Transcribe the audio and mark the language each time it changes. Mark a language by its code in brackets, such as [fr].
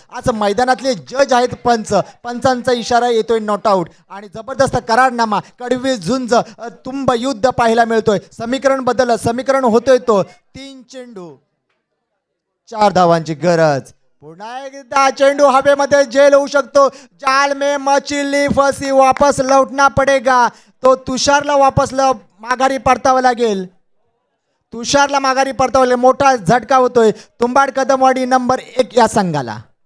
[mr] आज मैदानातले जज आहेत पंचांचा इशारा येतोय नॉट आउट आणि जबरदस्त करारनामा कडवी झुंज तुंब युद्ध पाहायला मिळतोय. समीकरण बदललं. समीकरण होतोय तो 3 चेंडू 4 धावांची गरज. पुन्हा एकदा चेंडू हवेमध्ये जेल होऊ शकतो. [hi] जाल में मछली फसी, वापस लौटना पडेगा. [mr] तो तुषारला वापस माघारी परतावं लागेल. तुषारला माघारी परतावं लागेल. मोठा झटका होतोय तुंबाड कदमवाडी नंबर 1 या संघाला.